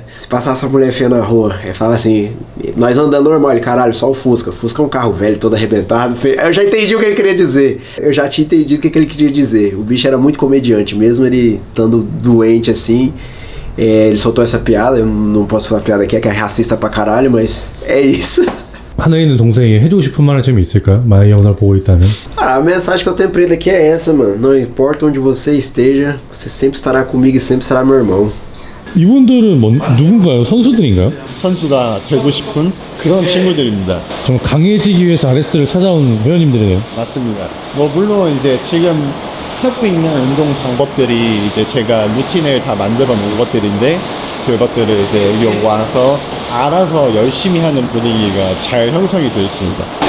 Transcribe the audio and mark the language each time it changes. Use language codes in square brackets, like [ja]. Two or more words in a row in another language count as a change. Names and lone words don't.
[pt] Se passasse uma mulher feia na rua, ele falava assim, nós andando normal, ele, caralho, só o Fusca. Fusca é um carro velho, todo arrebentado. Eu já entendi o que ele queria dizer. Eu já tinha entendido o que ele queria dizer. O bicho era muito comediante, mesmo ele estando doente assim. Ele soltou essa piada, eu não posso falar a piada aqui, é que é racista pra caralho, mas é isso. [ko] 하늘에 있는 동생이 해주고 싶은 말은 좀 있을까요? 만약 영상을 보고 있다면? A mensagem que eu tenho pra ele aqui é essa, mano. Não importa onde você esteja, você sempre estará comigo e sempre será meu irmão. 이분들은 누군가요? 선수들인가요? 선수가 되고 싶은 그런 친구들입니다. 좀 강해지기 위해서 RS를 찾아온 회원님들이네요. 맞습니다. 뭐 물론 이제 지금 하고 있는 운동 방법들이 이제 제가 루틴을 다 만들어 놓은 것들인데 그것들을 이제 여기 와서 알아서 열심히 하는 분위기가 잘 형성이 되어 있습니다.